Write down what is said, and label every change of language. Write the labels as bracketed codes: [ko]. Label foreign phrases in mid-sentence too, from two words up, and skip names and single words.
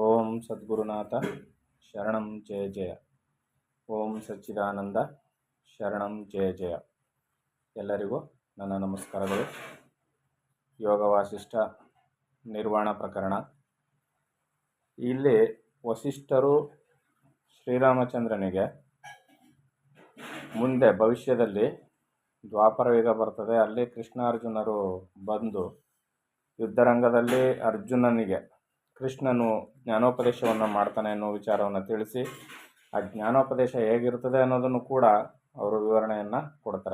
[sa] ಸದ್ಗುರುನಾಥ ಶರಣಂ ಜಯ ಜಯ. ಓಂ ಸಚ್ಚಿದಾನಂದ ಶರಣಂ ಜಯ ಜಯ. [kn] ಎಲ್ಲರಿಗೂ ನನ್ನ ನಮಸ್ಕಾರಗಳು. ಯೋಗ ವಾಸಿಷ್ಠ ನಿರ್ವಾಣ ಪ್ರಕರಣ. ಇಲ್ಲಿ ವಸಿಷ್ಠರು ಶ್ರೀರಾಮಚಂದ್ರನಿಗೆ ಮುಂದೆ ಭವಿಷ್ಯದಲ್ಲಿ ದ್ವಾಪರ ಯುಗ ಬರ್ತದೆ, ಅಲ್ಲಿ ಕೃಷ್ಣಾರ್ಜುನರು ಬಂದು ಯುದ್ಧರಂಗದಲ್ಲಿ ಅರ್ಜುನನಿಗೆ ಕೃಷ್ಣನು ಜ್ಞಾನೋಪದೇಶವನ್ನು ಮಾಡ್ತಾನೆ ಅನ್ನೋ ವಿಚಾರವನ್ನು ತಿಳಿಸಿ, ಆ ಜ್ಞಾನೋಪದೇಶ ಹೇಗಿರ್ತದೆ ಅನ್ನೋದನ್ನು ಕೂಡ ಅವರು ವಿವರಣೆಯನ್ನು ಕೊಡ್ತಾರೆ.